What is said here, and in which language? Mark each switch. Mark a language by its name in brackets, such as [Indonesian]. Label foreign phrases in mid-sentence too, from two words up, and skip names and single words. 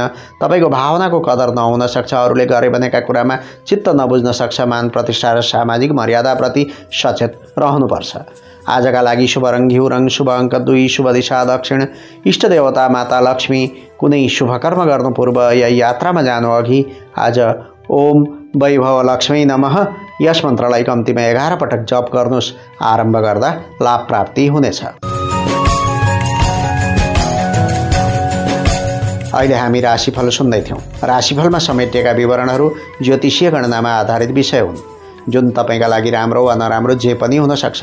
[Nepali] तपाईँको भावनाको कदर नहुन सक्छ। अरूले गरे भनेका कुरामा चित्त नबुझ्न सक्छ। मान प्रतिष्ठा र सामाजिक मर्यादाप्रति सचेत रहनुपर्छ। आजका लागि शुभ रङ घिउ रङ, शुभ अङ्क 2, शुभ दिशा दक्षिण, इष्ट देवता माता लक्ष्मी। कुनै शुभ कर्म गर्नु पूर्व या यात्रामा जानु अघि आज [Sanskrit] ओम वैभव लक्ष्मी नमः [Nepali] यस मन्त्रलाई कम्तीमा 11 पटक जप गर्नुहोस्। आरम्भ गर्दा लाभ प्राप्ति हुनेछ। अहिले हामी राशिफल सुन्दै थियौँ। राशिफलमा समेटिएका विवरणहरू ज्योतिषीय गणनामा आधारित विषय हुन्, जुन तपाईँका लागि राम्रो वा नराम्रो जे पनि हुन सक्छ।